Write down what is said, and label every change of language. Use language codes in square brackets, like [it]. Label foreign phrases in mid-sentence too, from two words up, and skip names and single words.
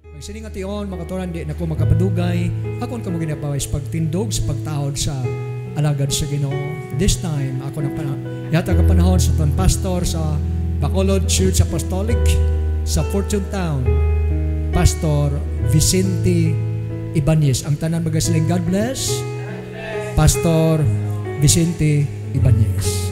[hil] Ang sining ation, makaturan di na ko makapadugay, akon kamo ginapawis pagtindog sa pagtahod sa alagad sa Ginoo. [en] This time, [hil] ako na yata ka panahon sa pastor sa Bacolod Church Apostolic sa Fortune Town, Pastor Vicente Ibanez. Ang tanan magasiling, [en] God bless. Pastor Vicente Ibanez.